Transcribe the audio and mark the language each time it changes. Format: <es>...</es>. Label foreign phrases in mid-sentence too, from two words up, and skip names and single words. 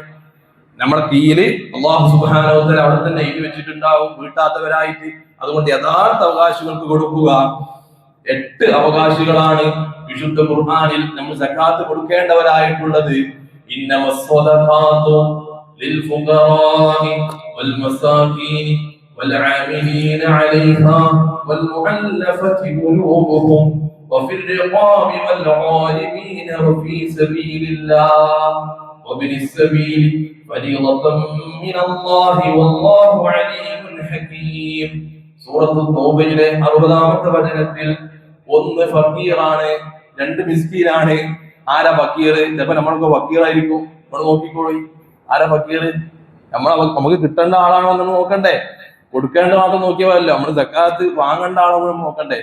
<ml>നമ്മുടെ കീഴില് അല്ലാഹു സുബ്ഹാനഹു വ തആല അവിടെ തന്നെ എഴുതി വെച്ചിട്ടുണ്ടാവും വീട്ടാത്തവരായിട്ട്. അതുകൊണ്ട് യഥാർത്ഥ അവകാശികൾക്ക് കൊടുക്കുക. 8 അവകാശികളാണ് വിശുദ്ധ ഖുർആനിൽ നമ്മൾ സക്കാത്ത് കൊടുക്കേണ്ടവരായിട്ടുള്ളത്.</ml> <ar>إنما الصدقات للفقراء والمساكين والعاملين عليها والمؤلفة قلوبهم وفي الرقاب والغارمين وفي سبيل الله وابن السبيل فريضة من الله والله عليم حكيم.</ar> <ml>സൂറത്ത് തൗബയിലെ 60-ാമത്തെ വചനത്തിൽ 1 ഫക്കീറാണ്, 2 മിസ്കീനാണ്. ആരാ ഫക്കീർ? ചിലപ്പോ നമ്മളൊക്കെ ഫക്കീറായിരിക്കും. നമ്മൾ നോക്കിക്കോളി, ആരാ ഫക്കീർ? നമുക്ക് കിട്ടേണ്ട ആളാണോ എന്ന് നോക്കണ്ടേ? കൊടുക്കേണ്ട മാത്രം നോക്കിയാലോ, നമ്മൾ സക്കാത്ത് വാങ്ങേണ്ട ആളോ നോക്കണ്ടേ?</ml>